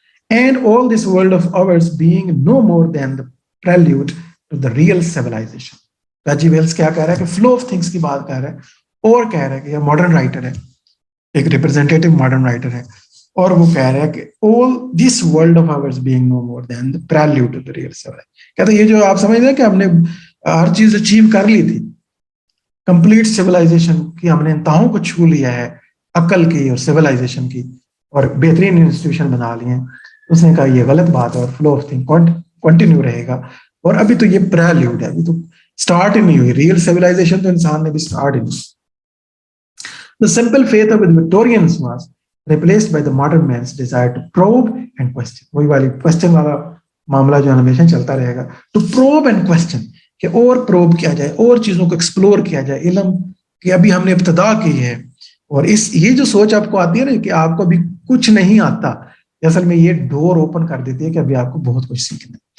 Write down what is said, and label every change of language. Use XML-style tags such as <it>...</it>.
<en>And all this world of ours being no more than the prelude to the real civilization.</en> <ur>H جی Wells کیا کہہ رہا ہے کہ flow of things کی بات کر رہا ہے، اور کہہ رہا ہے کہ یہ ماڈرن رائٹر ہے، ایک ریپرزینٹیٹیو ماڈرن رائٹر ہے، اور وہ کہہ رہا ہے کہ</ur> <en>all this world of ours being no more than the prelude to the real civilization.</en> <ur>کہتے ہیں یہ جو آپ سمجھ رہے ہیں کہ ہم نے ہر چیز اچیو کر لی تھی، کمپلیٹ سویلائزیشن کی ہم نے انتہاؤں کو چھو لیا ہے، عقل کی اور سویلائزیشن کی، اور بہترین انسٹیٹیوشن بنا لیے ہیں. اس نے کہا یہ غلط بات ہے، اور فلو آف تھنگ کنٹینیو رہے گا. اور ابھی تو یہ پریلیوڈ ہے، ابھی تو اسٹارٹ ہی نہیں ہوئی ریئل سویلائزیشن، تو انسان نے بھی اسٹارٹ ہی نہیں.</ur> <en>The simple faith of the Victorians was replaced by the modern man's desire to probe and question.</en> <ur>وہی والی question والا معاملہ جو ہمیشہ چلتا رہے گا.</ur> <en>To probe and question،</en> <ur>کہ اور probe کیا جائے، اور چیزوں کو explore کیا جائے. علم کہ ابھی ہم نے ابتدا کی ہے، اور یہ جو سوچ آپ کو آتی ہے نا کہ آپ کو ابھی کچھ نہیں آتا، اصل میں یہ ڈور اوپن کر دیتی ہے کہ ابھی آپ کو بہت کچھ سیکھنا ہے.</ur>